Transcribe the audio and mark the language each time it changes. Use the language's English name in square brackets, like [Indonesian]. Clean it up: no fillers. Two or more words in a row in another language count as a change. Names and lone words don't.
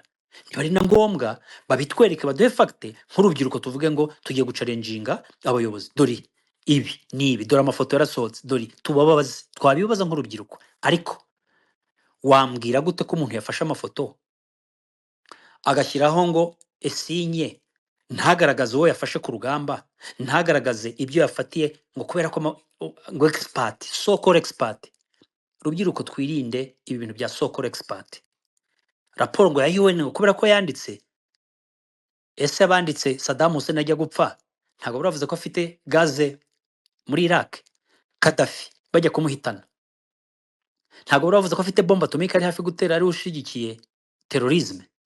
[Kinyarwanda] Niba ari na ngombwa babitwereke, baduhe fagite nk'urubyiruko, tuvuge ngo tugiye gucarenjinga abayobozi, dore ibi n'ibi, dore amafoto yarasohotse, dore tubababaze, twabibaza nk'urubyiruko. Ariko wambwira gute ko umuntu yafashe amafoto agashyiraho ngo esinye, ntagaragaze uwo yafashe ku rugamba, ntagaragaze ibyo yafatiye, ngo kubera ko ngo expert, [English] so-called expert. [Kinyarwanda] Rubyiruko twirinde ibi bintu bya [English] so-called expert. [Kinyarwanda] Raporo ngo ya UN ngo kubera ko yanditse, ese abanditse Saddam Hussein ajya gupfa ntabwo baravuze ko afite gaze muri Iraq, Gaddafi bajya kumuhitana ntabwo baravuze ko afite bombe atomike ari hafi gutera, ari ushigikiye terrorisme.